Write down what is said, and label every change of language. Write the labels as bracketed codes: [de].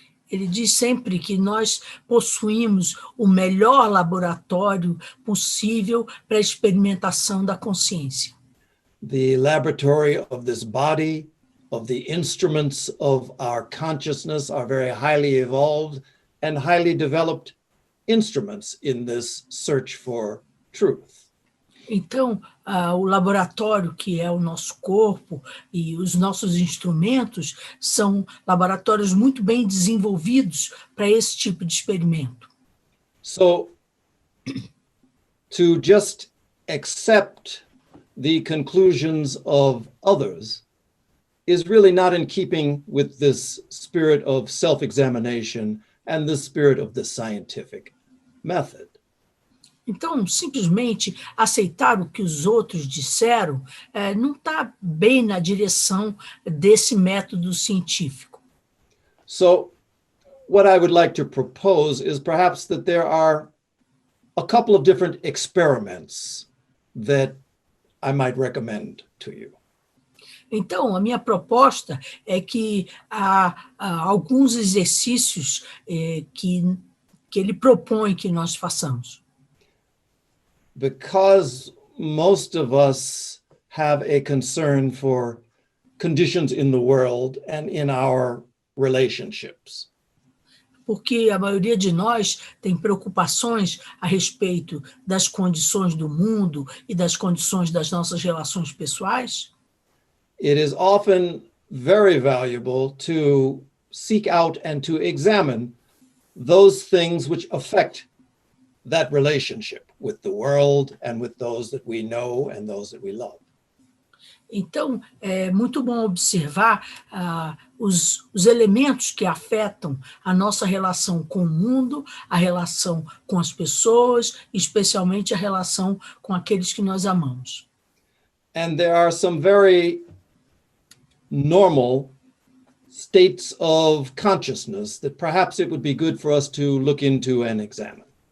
[pt] Ele diz sempre que nós possuímos o melhor laboratório possível para a experimentação da consciência. [en] The laboratory of this body, of the instruments of our consciousness are very highly evolved and highly developed instruments in this search for truth. [pt] Então, o laboratório, que é o nosso corpo, e os nossos instrumentos, são laboratórios muito bem desenvolvidos para esse tipo de experimento. [en] So to just accept the conclusions of others is really not in keeping with this spirit of self-examination and the spirit of the scientific method. [pt] Então, simplesmente aceitar o que os outros disseram não está bem na direção desse método científico. [en] So what I would like to propose is perhaps that there are a couple of different experiments that I might recommend to you. [pt] Então, a minha proposta é que há alguns exercícios que ele propõe que nós façamos. [en] Because most of us have a concern for conditions in the world and in our relationships. [pt] Porque a maioria de nós tem preocupações a respeito das condições do mundo e das condições das nossas relações pessoais. [en] It is often very valuable to seek out and to examine those things which affect that relationship with the world and with those that we know and those that we love. [pt] Então, é muito bom observar os elementos que afetam a nossa relação com o mundo, a relação com as pessoas, especialmente a relação com aqueles que nós amamos. [en] And there are some very normal states of consciousness that perhaps it would be good for us to look into and examine.